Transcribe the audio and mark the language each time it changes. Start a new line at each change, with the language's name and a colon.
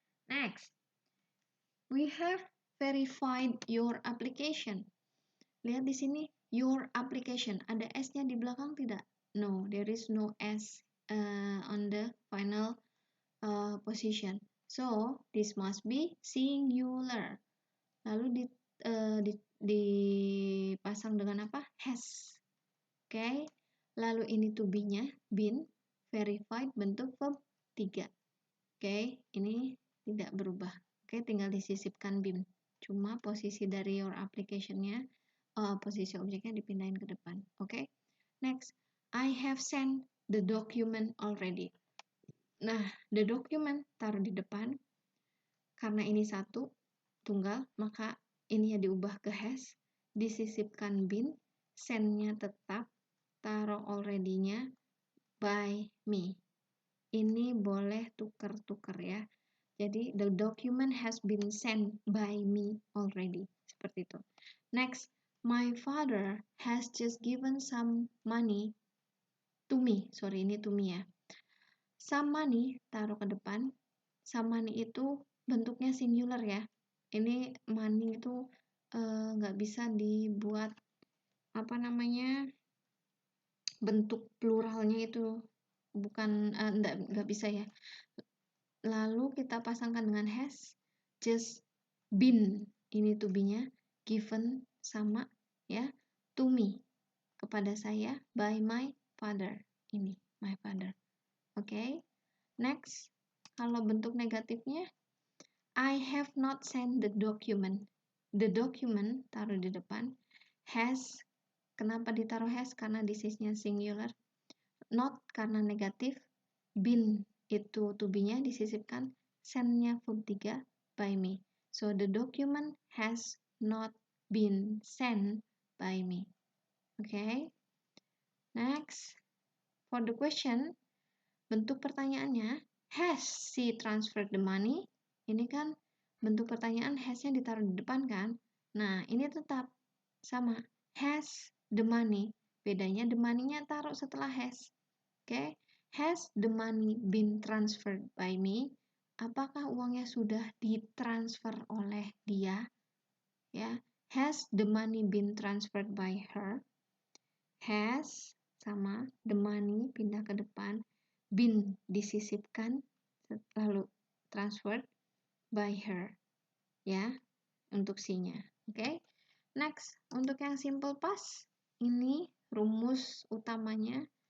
English: Next, we have verified your application.
Indonesian: Lihat di sini,
English: your application.
Indonesian: Ada S-nya di belakang tidak?
English: No, there is no S on the final position. So, this must be singular.
Indonesian: Lalu dipasang dengan apa? Has. Oke. Lalu ini to be-nya, been, verified, bentuk verb 3. Oke, ini tidak berubah. Oke, tinggal disisipkan been. Cuma posisi dari
English: your application-
Indonesian: nya, posisi objeknya dipindahin ke depan. Oke.
English: Next, I have sent the document already.
Indonesian: Nah,
English: the document
Indonesian: taruh di depan. Karena ini satu, tunggal, maka ini ya diubah ke has, disisipkan been, send-nya tetap, taruh already-nya
English: by me.
Indonesian: Ini boleh tuker-tuker ya.
English: Jadi the document has been sent by me already.
Indonesian: Seperti itu.
English: Next, my father has just given some money to me.
Indonesian: Sorry, ini
English: to me
Indonesian: ya.
English: Some money
Indonesian: taruh ke depan. Some money itu bentuknya singular ya. Ini money itu nggak bisa dibuat apa namanya bentuk pluralnya itu bukan nggak bisa ya. Lalu kita pasangkan dengan has,
English: just been,
Indonesian: ini to be-nya, given sama ya,
English: to me,
Indonesian: kepada saya,
English: by my father,
Indonesian: ini my father. Oke.
English: Next,
Indonesian: kalau bentuk negatifnya,
English: I have not sent the document. The document
Indonesian: taruh di depan. Has, kenapa ditaruh has? Karena
English: this is-
Indonesian: nya singular. Not karena negatif. Been itu to be-nya disisipkan. Send-nya verb 3 by me.
English: So the document has not been sent by me. Okay. Next, for the question,
Indonesian: bentuk pertanyaannya,
English: has she transferred the money?
Indonesian: Ini kan bentuk pertanyaan has-nya ditaruh di depan kan? Nah, ini tetap sama.
English: Has the money.
Indonesian: Bedanya
English: the money-
Indonesian: nya taruh setelah has. Oke.
English: Has the money been transferred by me?
Indonesian: Apakah uangnya sudah ditransfer oleh dia? Ya.
English: Has the money been transferred by her?
Indonesian: Has sama
English: the money
Indonesian: pindah ke depan. Been disisipkan lalu transferred
English: by her
Indonesian: ya untuk C-nya. Oke. Next, untuk yang simple past ini rumus utamanya.